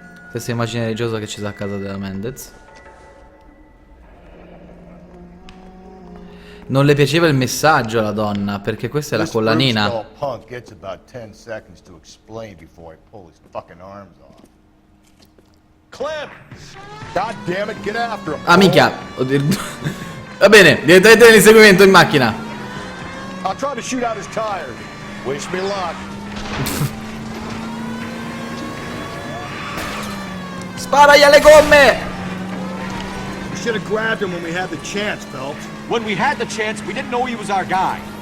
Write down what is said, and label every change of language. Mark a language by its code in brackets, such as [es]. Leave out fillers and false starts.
[it] Questa immagine religiosa che ci sta a casa della Mendez. Non le piaceva il messaggio alla donna, perché questa è la collanina. [en] Punk gets about 10 seconds to explain before I pull his fucking arms off. Clem! God damn it, get after him! [it] Ah, minchia! Oddio. Va bene, direttamente nell'inseguimento in macchina. [en] I'll try to shoot out his tires. Wish me luck. [it] Sparagli alle gomme! [en] We should have grabbed him when we had the chance, Phelps. When we had the chance, we didn't know he was our guy.